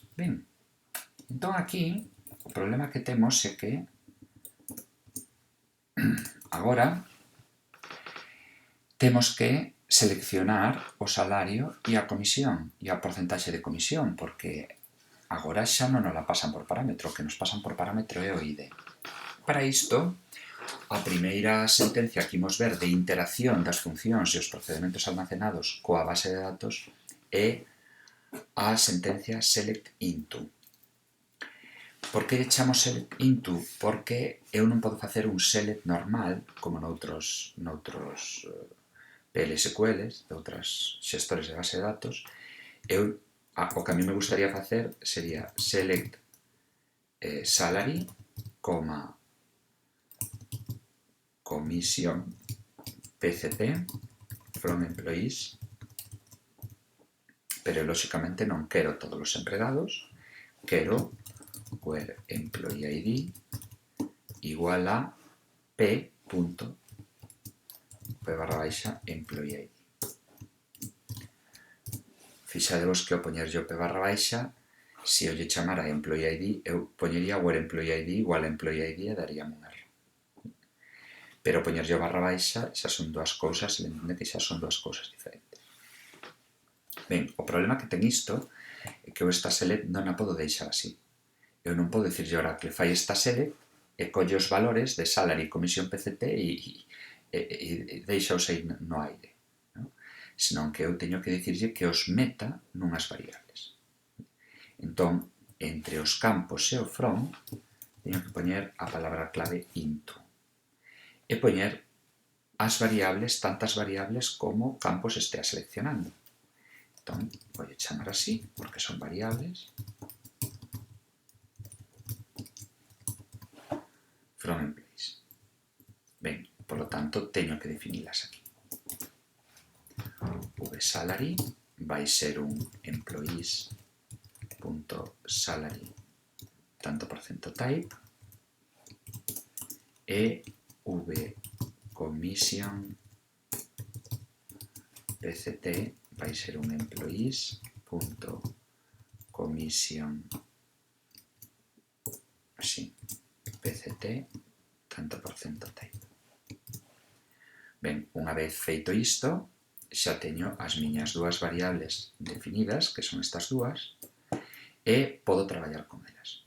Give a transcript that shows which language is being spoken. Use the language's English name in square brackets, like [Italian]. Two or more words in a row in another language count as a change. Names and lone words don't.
[Galician] Ben, entón aquí o problema que temos é que agora temos que seleccionar o salario e a comisión e a porcentaxe de comisión, porque agora xa non nos la pasan por parámetro, o que nos pasan por parámetro é o ID. Para isto, a primeira sentencia que imos ver de interacción das funcións e os procedementos almacenados coa base de datos é a sentencia [English] select into. [Galician] Por que chamo [English] select into? [Galician] Porque eu non podo facer un select normal, como noutros PLSQLs, de outras xestores de base de datos. O que a mí me gustaría facer sería [English] select salary, commission pct from employees, [Galician] pero lóxicamente non quero todos os empregados, quero [English] where employee ID [Galician] igual a p.p/ [English] employee ID. [Galician] Fixadevos que ao poñer yo p/, se eu lle chamara a [English] employee ID, [Galician] eu poñería [English] where employee ID [Galician] igual a [English] employee ID [Galician] e daríame un erro. Pero poñer yo /, xa son dúas cousas, e entende que xa son dúas cousas diferentes. Ben, o problema que ten isto é que eu esta select non a podo deixar así. Eu non podo dicirlle ora que fai esta select e colle os valores de salary, comisión PCT e deixaos aí no aire, non? Senón que eu teño que dicirlle que os meta nunhas variables. Entón, entre os campos e o from, teño que poñer a palabra clave into e poñer as variables, tantas variables como campos estea seleccionando. Entón, vou chamar así, porque son variables, [English] from employees. [Galician] Ben, polo tanto, teño que definilas aquí. vSalary vai ser un employees.salary tanto % type e [English] vCommission PCT [Galician] vai ser un employees.commission así, PCT tanto % type. Ben, unha vez feito isto, xa teño as miñas dúas variables definidas, que son estas dúas, e podo traballar con elas.